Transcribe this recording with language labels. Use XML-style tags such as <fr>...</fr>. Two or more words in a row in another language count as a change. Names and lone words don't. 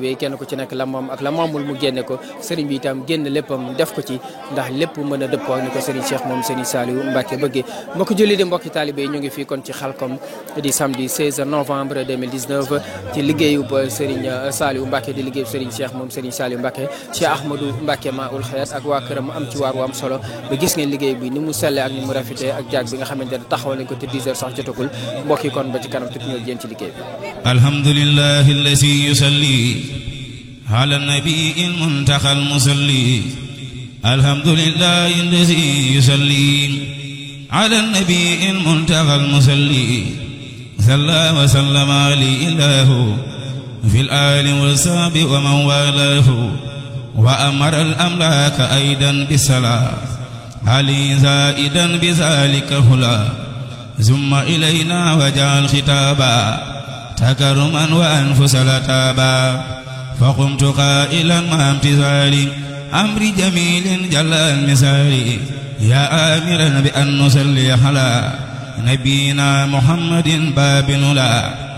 <wo>yi kenn ku ci nekk la moom ak la moomul mu génne ko Serigne bi itam génn léppam def ko ci ndax lépp mën a dëppoo ni ko Serigne Cheikh moom Serigne Saliou Mbacké bëggee mbokk julli di mbokki taalibe yi ñu ngi fii kon ci Xelkom di samedi 16 novembre 2019 ci liggéeyu Serigne Saliou Mbacké di liggéeyu Serigne Cheikh moom Serigne Saliou Mbacké Cheikh Ahmadou Mbacké Maoul Khayat ak waa këram am ci waar wu am solo ba gis ngeen liggéey bi ni mu selle ak ni mu rafetee ak jaag bi nga xamante ne taxawal nañ ko te 10 heures sax jotagul mbokk yi kon ba ci kanam tuuti ñëw jéem ci liggéey bi</wo> <ar>الحمد لله الذي يصلي على النبي المنتقى المصلي الحمد لله الذي يصلي على النبي المنتقى المصلي صلى وسلم عليه الله في الآل والصحب ومن والاه وأمر الأملاك أيضا بالصلاة علي زائدا بذلك هلا ثم إلينا وجعل خطابا تكرما وأنفس لتابا فقمت قائلا مع امتثال أمر جميل جل المثال يا آمرا بأن نصلي على نبينا محمد باب الأولى</ar>